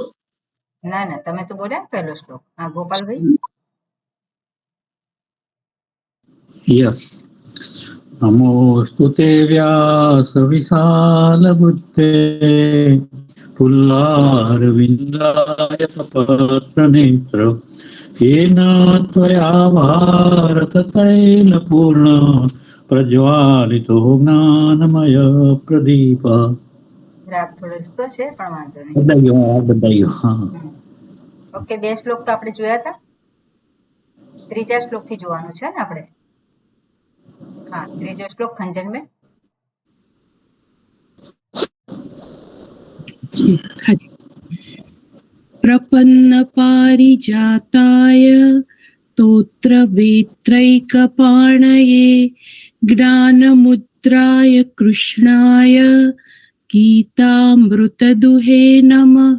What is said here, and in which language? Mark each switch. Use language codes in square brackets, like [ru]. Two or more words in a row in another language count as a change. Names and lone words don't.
[gu] ના ના, તમે તો બોલ્યા પહેલો શ્લોક. હા, ગોપાલભાઈ. યસ. [sa] नमोस्तुते व्यास विशाल बुद्धे पुल्लारविंदाय पत्र नेत्र येन त्वया भारत तैलपूर्ण प्रज्वालितो ज्ञानमय प्रदीप. [gu] રાગ થોડો જુદો છે પણ વાંધો નહીં. બદલાયો. હા. ઓકે, બે શ્લોક તો આપણે જોયા હતા. ત્રીજા શ્લોક થી જોવાનું છે ને આપણે. હા, ત્રીજો શ્લોક ખંજનબેન. [sa] प्रपन्न पारिजाताय तोत्र वेत्रैकपाणये ज्ञानमुद्राय कृष्णाय गीतामृतदुहे नमः.